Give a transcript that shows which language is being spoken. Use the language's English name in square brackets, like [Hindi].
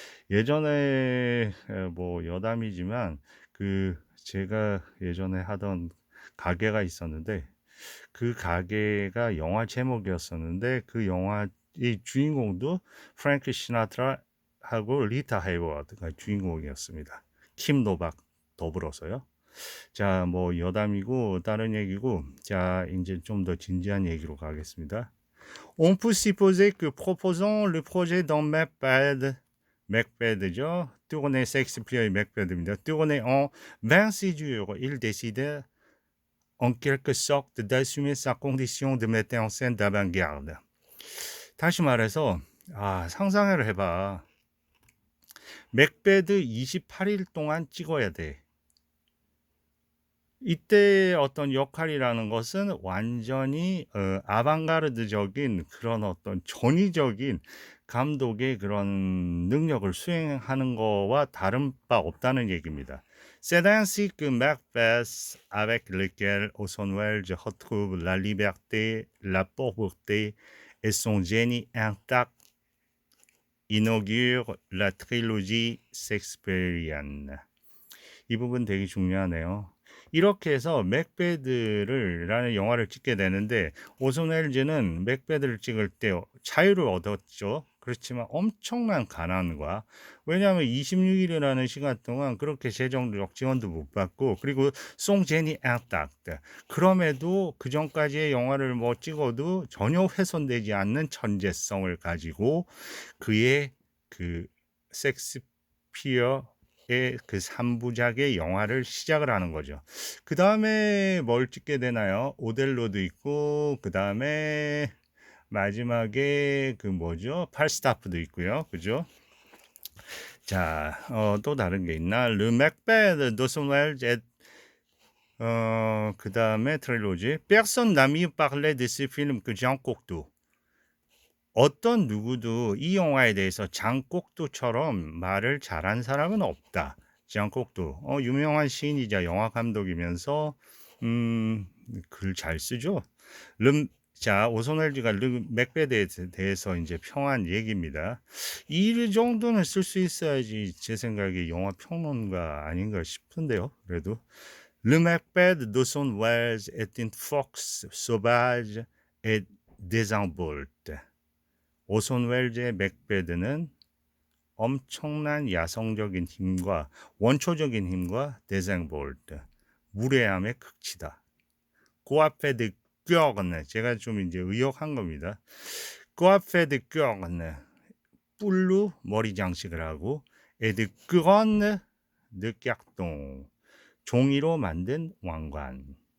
[Korean] 예전에 뭐 여담이지만 제가 예전에 하던 가게가 있었는데 그 가게가 영화 제목이었었는데 그 영화의 주인공도 프랭크 시나트라하고 리타 헤이워드가 주인공이었습니다. 킴 노박 더불어서요. 자, 뭐 여담이고 다른 얘기고 자, 이제 좀 더 진지한 얘기로 가겠습니다. [French] On peut supposer que proposant le projet dans Macbeth죠. [Korean] tourné 셰익스피어의 맥베드입니다. [French] tourné en 26 jours, il décida en quelque sorte d'assumer sa condition de metteur en scène d'avant-garde. [Korean] 다시 말해서 상상을 해봐. 맥베드 28일 동안 찍어야 돼. 이때 어떤 역할이라는 것은 완전히 아방가르드적인 그런 어떤 전위적인 감독의 그런 능력을 수행하는 거와 다른 바 없다는 얘기입니다. [French] C'est ainsi que Macbeth, avec lequel Orson Welles retrouve la liberté, la pauvreté et son génie intact, inaugure la trilogie shakespearienne. [Korean] 이 부분 되게 중요하네요. 이렇게 해서 맥베드라는 영화를 찍게 되는데 오손 웰즈는 맥베드를 찍을 때 자유를 얻었죠. 그렇지만 엄청난 가난과 왜냐하면 26일이라는 시간 동안 그렇게 재정적 지원도 못 받고 그리고 송제니 앙딱트 그럼에도 그 전까지의 영화를 뭐 찍어도 전혀 훼손되지 않는 천재성을 가지고 그의 그 섹스피어 그 3부작의 영화를 시작을 하는 거죠. 그 다음에 뭘 찍게 되나요? 오델로도 있고, 그 다음에 마지막에 팔스타프도 있고요. 그죠? 자, 또 다른 게 있나? 르 맥베드, 도슨 웰즈, 그 다음에 트릴로지. [French] Personne n'a mieux parlé de ce film que Jean Cocteau. [Korean] 어떤 누구도 이 영화에 대해서 장 꼭두처럼 말을 잘한 사람은 없다. 장 꼭두, 유명한 시인이자 영화 감독이면서 글 잘 쓰죠. 자, 오손 웰즈가 맥베드에 대해서 이제 평한 얘기입니다. 이 정도는 쓸 수 있어야지 제 생각에 영화 평론가 아닌가 싶은데요. [French] 그래도 Le Macbeth d'Orson Welles est une force sauvage et désinvolte. [Korean] 오손 웰즈의 맥베드는 엄청난 야성적인 힘과 원초적인 힘과 데생볼트 무례함의 극치다. 꼬아페드 껴었네. 제가 좀 이제 의역한 겁니다. 꼬아페드 껴었네. 뿔로 머리 장식을 하고 에드 끄건네 느깍동 종이로 만든 왕관.